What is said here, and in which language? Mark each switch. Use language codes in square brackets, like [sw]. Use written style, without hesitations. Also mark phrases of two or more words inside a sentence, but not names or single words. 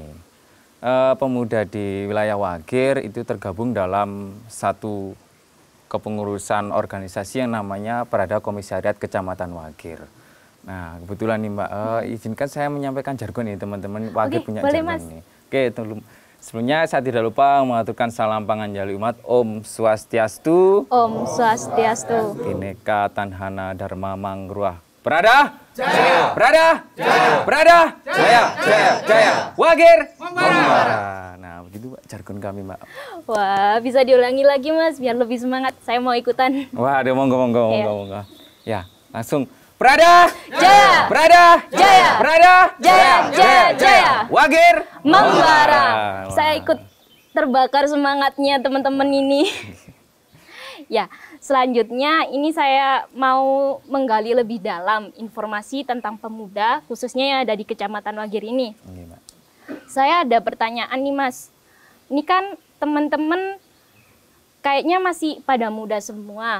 [id] Pemuda di wilayah Wagir itu tergabung dalam satu kepengurusan organisasi yang namanya Peradah Komisariat Kecamatan Wagir. Nah, kebetulan nih Mbak, izinkan saya menyampaikan jargon ini teman-teman. Wagir punya boleh, jargon Mas. ini. Oke, sebelumnya saya tidak lupa mengaturkan salam panganjali umat. Om Swastiastu. Om Swastiastu. [kaw] Bhinneka Tanhana Dharma Mangruah. [id] Peradah Jaya. Peradah Jaya. Peradah Jaya. Jaya. Wagir Membara. Nah, gitu Mbak, jargon kami Mbak. Wah, bisa diulangi lagi Mas, biar lebih semangat. Saya mau ikutan. Wah, ada monggo. Iya. Ya, langsung. Prada Jaya! Prada Jaya! Prada Jaya! Wagir Membara. Wah. Saya ikut terbakar semangatnya teman-teman ini. Ya, selanjutnya ini saya mau menggali lebih dalam informasi tentang pemuda, khususnya yang ada di Kecamatan Wagir ini. Oke, Mbak. Saya ada pertanyaan nih Mas. Ini kan teman-teman kayaknya masih pada muda semua.